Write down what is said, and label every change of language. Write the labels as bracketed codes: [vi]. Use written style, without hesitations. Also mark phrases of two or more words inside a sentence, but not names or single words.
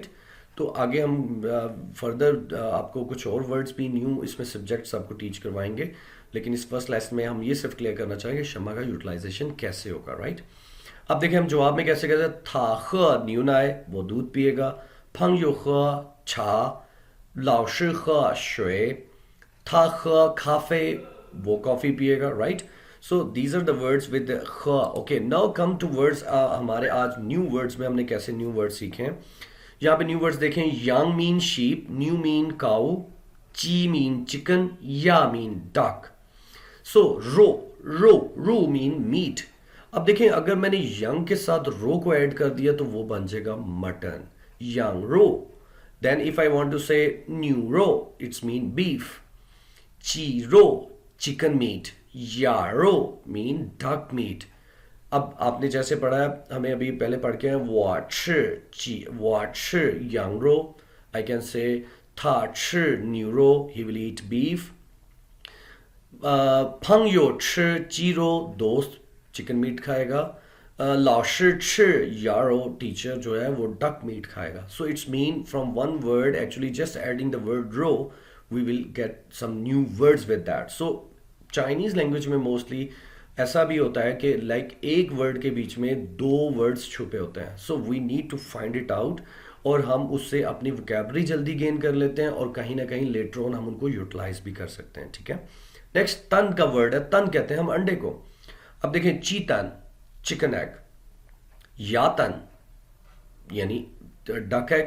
[hi] तो आगे हम फर्दर आपको कुछ और वर्ड्स भी न्यू इसमें सब्जेक्ट्स आपको टीच करवाएंगे, लेकिन इस [en] first lesson [hi] में हम ये सिर्फ क्लियर करना चाहेंगे शमा का यूटिलाइजेशन कैसे होगा, राइट। अब देखिए हम जवाब में कैसे कहते हैं, [zh] 他喝牛奶 [hi] वो दूध पिएगा, [zh] 朋友喝茶，老师喝水，他喝咖啡 [hi] वो कॉफी पिएगा, राइट। [en] so these are the words with ख। okay, now come to words, [hi] हमारे आज [en] new words [hi] में हमने कैसे [en] new words [hi] सीखे हैं। यहाँ पे [en] new words [hi] देखें, [en] yang मीन sheep, new मीन cow, chi मीन chicken, ya मीन duck. so रो mean meat. [hi] अब देखें अगर मैंने यंग के साथ रो को ऐड कर दिया तो वो बन जाएगा मटन, [zh] 羊肉. [en] then if I want to say [zh] 牛肉, [en] it's mean beef. [zh] 鸡肉 [en] chicken meat, [zh] 鸭肉 [en] mean duck meat. [hi] अब आपने जैसे पढ़ा है, हमें अभी पहले पढ़ के हैं, वाट [zh] 羊肉. [en] I can say [zh] 他牛肉, [en] he will eat beef. [zh] 朋友吃鸡肉 [hi] दोस्त चिकन मीट खाएगा. [zh] 老师吃鸭肉 [hi] टीचर जो है वो डक मीट खाएगा. [en] so it's mean from one word, actually just adding the word रो we will get some new words with that. so Chinese language [hi] में मोस्टली ऐसा भी होता है कि लाइक एक वर्ड के बीच में दो वर्ड्स छुपे होते हैं. [en] so we need to find it out [hi] और हम उससे अपनी वोकैबुलरी जल्दी गेन कर लेते हैं और कहीं ना कहीं [en] later on [hi] हम उनको यूटिलाइज भी कर सकते हैं. ठीक है. नेक्स्ट तन का वर्ड है. तन कहते हैं हम अंडे को. अब देखें चीतन [en] chicken egg, [hi] यातन यानी [en] duck egg.